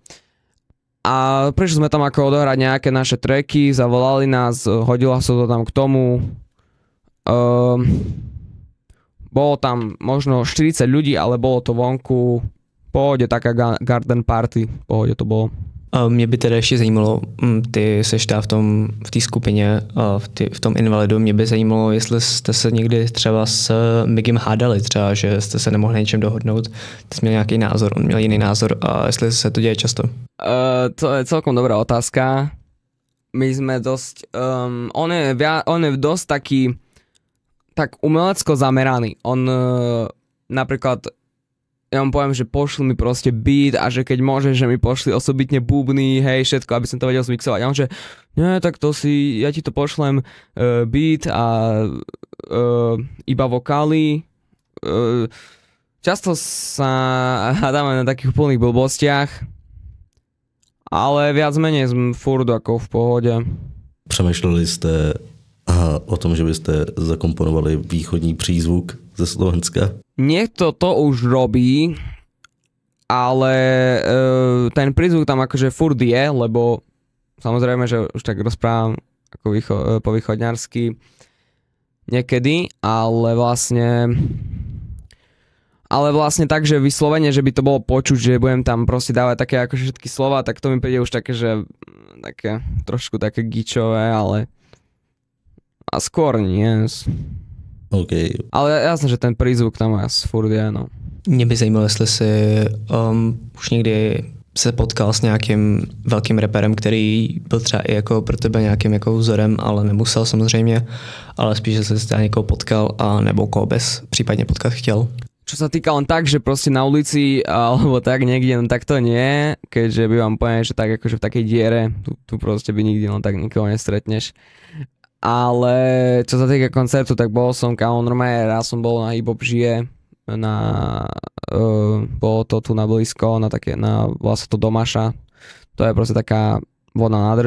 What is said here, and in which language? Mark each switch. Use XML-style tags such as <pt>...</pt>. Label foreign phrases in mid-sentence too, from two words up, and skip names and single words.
<sk>A prišli sme tam ako odohrať nejaké naše tracky, zavolali nás, hodila sa to tam k tomu. Bolo tam možno 40 ľudí, ale bolo to vonku, v pohode taká</sk> <en>garden party,</en> <sk>v pohode to bolo.</sk> <cs>Mě by teda ještě zajímalo, ty seš v té skupině, v tom Invalidu, mě by zajímalo, jestli jste se někdy třeba s Migim hádali, třeba, že jste se nemohli něčem dohodnout, ty jsi měl nějaký názor, on měl jiný názor a jestli se to děje často?</cs> <sk>To je celkom dobrá otázka. My sme dosť, on je dosť taký, tak umelecko zameraný. On napríklad ja vám poviem, že pošli mi proste beat a že keď môže, že mi pošli osobitne bubny, hej, všetko, aby som to vedel zmixovať. A on že, nie, tak to si, ja ti to pošlem beat a iba vokály. Často sa hádame na takých úplných blbostiach, ale viac menej sme furt ako v pohode.</sk> <cs>Přemýšleli jste o tom, že byste zakomponovali východní přízvuk ze Slovenska?</cs> <sk>Niekto to už robí, ale ten prízvuk tam akože furt je, lebo samozrejme, že už tak rozprávam ako po východňarsky niekedy, ale vlastne tak, že vyslovene, že by to bolo počuť, že budem tam proste dávať také akože všetky slova, tak to mi príde už také, že také trošku také gičové, ale a skôr nie. Okay. Ale jasné, že ten prízvuk tam furt je, no.</sk> <cs>Mě by zajímalo, jestli jsi už někdy se potkal s nějakým velkým raperem, který byl třeba i jako pro tebe nějakým jako vzorem, ale nemusel samozřejmě, ale spíš, že jsi třeba někoho potkal a nebo koho bys případně potkat chtěl.</cs> <sk>Čo sa týka len tak, že proste na ulici alebo tak niekde, no tak to nie, keďže by vám povedal, že tak akože v takej diere, tu proste by nikdy len tak nikoho nestretneš. Ale čo sa týka koncertu, tak bol som normálne, raz som bol na Hip Hop žije, bolo to tu na blízko, vlastne to Domaša, to je proste taká vodná nádrž.</sk>